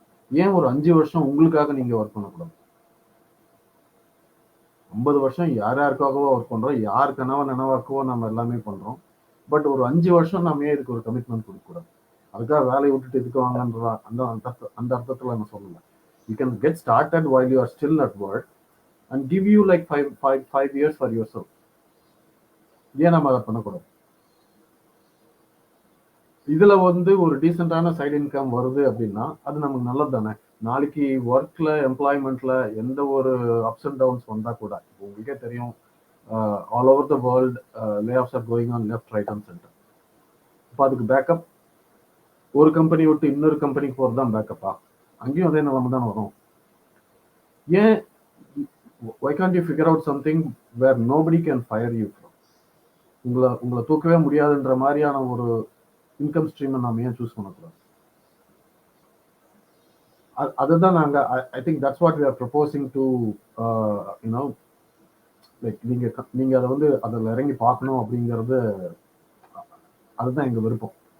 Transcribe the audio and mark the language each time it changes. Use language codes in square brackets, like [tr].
[ta] ஏன் ஒரு 5 வருஷம் உங்களுக்காக நீங்க ஒர்க் பண்ணக்கூடாது? 50 வருஷம் யார் யாருக்காகவோ ஒர்க் பண்றோம், யார் நினைவாக்கவோ நம்ம எல்லாமே பண்றோம். பட் ஒரு 5 வருஷம் நம்ம ஏன் இதுக்கு ஒரு கமிட்மெண்ட் கொடுக்கக்கூடாது? அதுக்காக வேலையை விட்டுட்டு இதுக்கு வாங்கன்ற அந்த அர்த்தத்துல நான் சொல்லல. [en] You can get started while you are still at work and give you like five years for yourself. [ta] ஏன் நம்ம அதை பண்ணக்கூடாது? இதுல வந்து ஒரு டீசென்டான சைடு இன்கம் வருது அப்படின்னா அது நமக்கு நல்லது தானே. நாளைக்கு ஒர்க்ல எம்ப்ளாய்மெண்ட்ல எந்த ஒரு அப்ஸ் அண்ட் டவுன்ஸ் வந்தா கூட, உங்களுக்கே தெரியும், [en] All over the world layoffs are going on left right and centre. [ta] இப்போ அதுக்கு பேக்கப் ஒரு கம்பெனி விட்டு இன்னொரு கம்பெனிக்கு போகிறது தான் பேக்கப்பா? அங்கேயும் அதே நிலைமை தானே வரும். [en] ஏன் why can't you figure out something where nobody can fire you from? [ta] உங்களை தூக்கவே முடியாதுன்ற மாதிரியான ஒரு இன்கம் ஸ்ட்ரீமை நாம ஏன் சூஸ் பண்ணக்கூடாது? அதுதான் நாங்க [en] I think that's what we are proposing to you know like [ta] நீங்க அதை வந்து அதில் இறங்கி பார்க்கணும் அப்படிங்கிறது, அதுதான் எங்க விருப்பம்.